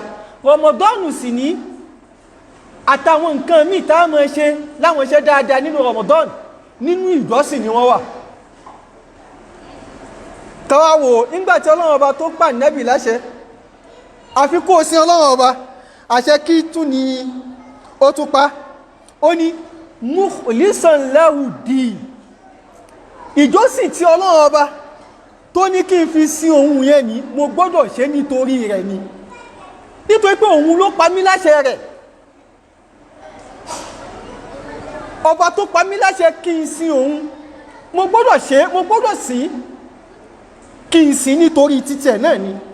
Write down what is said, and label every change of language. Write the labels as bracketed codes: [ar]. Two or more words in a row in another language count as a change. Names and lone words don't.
[yo] Ramadan sì ní àtàwọn nǹkan míì tá a máa ṣe láwọn iṣẹ́ dáadáa nínú Ramadan, nínú ìjọsìn ni wọ́n wà. Káwá wò nígbàtí Ọlọ́run Ọba tó pa Ànábì láṣẹ àfi kó sin Ọlọ́run Ọba, àṣẹ kí tún ni ó tún pa, ó ní [ar] مخلصا له الدين. [yo] Ìjọsìn tí Ọlọ́run Ọba tó ní kí n fi sin òun yẹn ni mo gbọ́dọ̀ ṣe nítorí rẹ̀ ni, nítorí pé òun ló pa mí láṣẹ rẹ̀. Ọba tó pa mí láṣẹ kí n sin òun, mo gbọ́dọ̀ ṣe, mo gbọ́dọ̀ sìn, kí n sìn nítorí títí ẹ̀ náà ni.